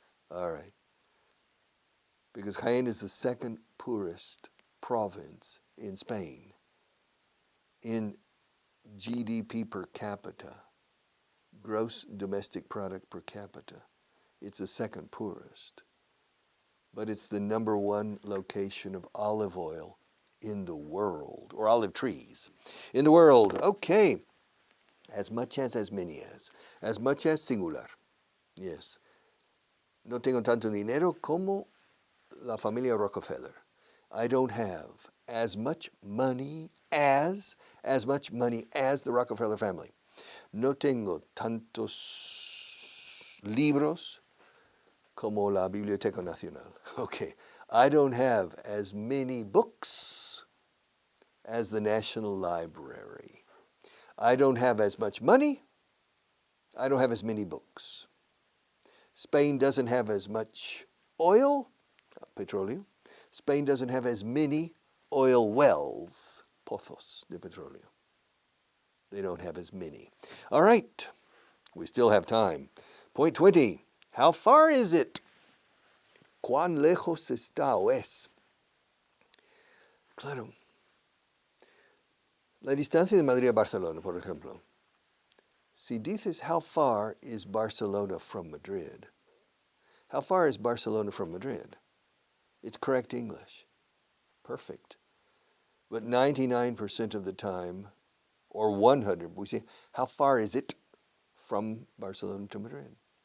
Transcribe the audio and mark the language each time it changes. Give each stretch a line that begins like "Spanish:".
English: All right. Because Jaén is the second poorest province in Spain in GDP per capita, gross domestic product per capita. It's the second poorest. But it's the number 1 location of olive oil in the world, or olive trees in the world. Okay. As much as many as much as singular. Yes.
Spanish: No tengo tanto dinero como la familia Rockefeller.
English: I don't have as much money as the Rockefeller family.
Spanish: No tengo tantos libros como la Biblioteca Nacional.
English: Okay. I don't have as many books as the National Library. I don't have as much money. I don't have as many books. Spain doesn't have as much oil, petróleo. Spain doesn't have as many oil wells,
Spanish: pozos de petróleo.
English: They don't have as many. All right, we still have time. Point 20, how far is it?
Spanish: ¿Cuán lejos está o es? Claro. La distancia de Madrid a Barcelona, por ejemplo. Si dices,
English: how far is Barcelona from Madrid? How far is Barcelona from Madrid? It's correct English. Perfect. But 99% of the time, or 100, we say, how far is it from Barcelona to Madrid?